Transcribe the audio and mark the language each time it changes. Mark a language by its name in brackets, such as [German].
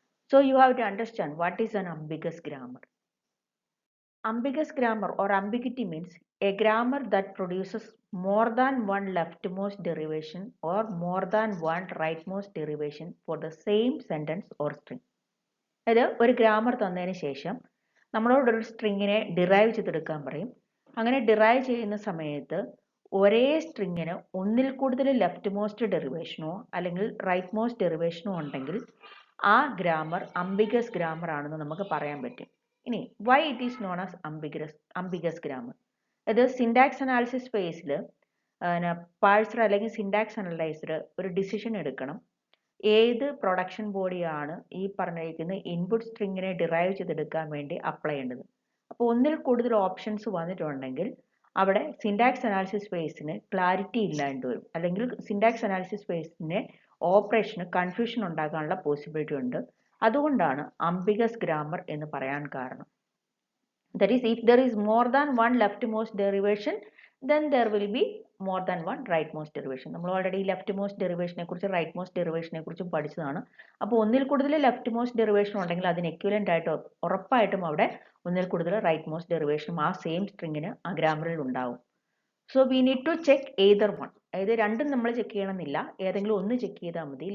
[English] So you have to understand what is an ambiguous grammar. Ambiguous grammar or ambiguity means a grammar that produces more than one leftmost derivation or more than one rightmost derivation for the same sentence or string. [Malayalam] അതായത് ഒരു grammar തന്നതിന് ശേഷം നമ്മളോട് ഒരു സ്ട്രിങ്ങിനെ derive ചെയ്തെടുക്കാൻ പറയും. അങ്ങനെ derive ചെയ്യുന്ന സമയത്ത് ഒരേ സ്ട്രിങ്ങിന് ഒന്നിൽ കൂടുതൽ ലെഫ്റ്റ് മോസ്റ്റ് ഡെറിവേഷനോ അല്ലെങ്കിൽ റൈറ്റ് മോസ്റ്റ് ഡെറിവേഷനോ ഉണ്ടെങ്കിൽ ആ ഗ്രാമർ ambiguous ഗ്രാമർ ആണെന്ന് നമുക്ക് പറയാൻ പറ്റും. [English] ഇനി why it is known as ambiguous grammar? [Malayalam] ഇത് സിൻടാക്സ് അനാലിസിസ് ഫേസിൽ പാഴ്സർ അല്ലെങ്കിൽ സിൻടാക്സ് അനലൈസർ ഒരു ഡിസിഷൻ എടുക്കണം. ഏത് പ്രൊഡക്ഷൻ ബോഡിയാണ് ഈ പറഞ്ഞിരിക്കുന്ന ഇൻപുട്ട് സ്ട്രിങ്ങിനെ ഡിറൈവ് ചെയ്തെടുക്കാൻ വേണ്ടി അപ്ലൈ ചെയ്യേണ്ടത്. അപ്പോൾ ഒന്നിൽ കൂടുതൽ ഓപ്ഷൻസ് വന്നിട്ടുണ്ടെങ്കിൽ അവിടെ സിൻടാക്സ് അനാലിസിസ് ഫേസിന് ക്ലാരിറ്റി ഇല്ലാണ്ട് വരും, അല്ലെങ്കിൽ സിൻടാക്സ് അനാലിസിസ് ഫേസിന് ഓപ്പറേഷന് കൺഫ്യൂഷൻ ഉണ്ടാകാനുള്ള പോസിബിലിറ്റി ഉണ്ട്. അതുകൊണ്ടാണ് ambiguous grammar എന്ന് പറയാൻ കാരണം. [English] That is, if there is more than one leftmost derivation, then there will be more than one rightmost derivation. [Malayalam] നമ്മൾ ഓൾറെഡി ലെഫ്റ്റ്മോസ്റ്റ് ഡെറിവേഷനെ കുറിച്ച് റൈറ്റ്മോസ്റ്റ് ഡെറിവേഷനെ കുറിച്ചും പഠിച്ചതാണ്. അപ്പോൾ ഒന്നിൽ കൂടുതൽ ലെഫ്റ്റ്മോസ്റ്റ് ഡെറിവേഷൻ ഉണ്ടെങ്കിൽ അതിന് എക്വിവലന്റ് ആയിട്ട് ഉറപ്പായിട്ടും അവിടെ ഒന്നിൽ കൂടുതൽ റൈറ്റ്മോസ്റ്റ് ഡെറിവേഷനും ആ സെയിം സ്ട്രിങ്ങിന് ആ ഗ്രാമറിൽ ഉണ്ടാവും. [English] So we need to check either one. [Malayalam] അതായത് രണ്ടും നമ്മൾ ചെക്ക് ചെയ്യണമെന്നില്ല, ഏതെങ്കിലും ഒന്ന് ചെക്ക് ചെയ്താൽ മതി.